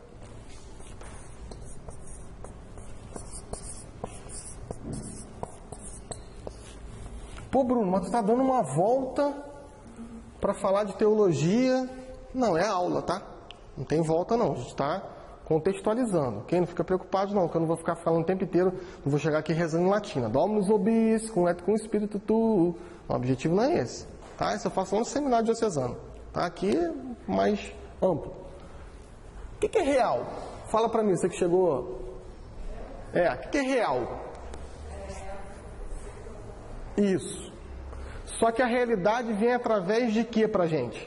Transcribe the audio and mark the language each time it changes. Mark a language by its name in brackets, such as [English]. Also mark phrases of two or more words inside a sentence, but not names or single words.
[Portuguese] Pô, Bruno, mas tu está dando uma volta para falar de teologia. Não, é aula, tá? Não tem volta não, a gente está contextualizando. Quem não fica preocupado não, que eu não vou ficar falando o tempo inteiro, não vou chegar aqui rezando em latina. [Latin] Dominus vobis, cum et cum spiritu tuo. [Portuguese] O objetivo não é esse, tá? Isso eu faço lá no seminário diocesano, tá? Aqui é mais amplo. O que é real? Fala para mim, você que chegou. O que é real? Isso. Só que a realidade vem através de quê pra gente?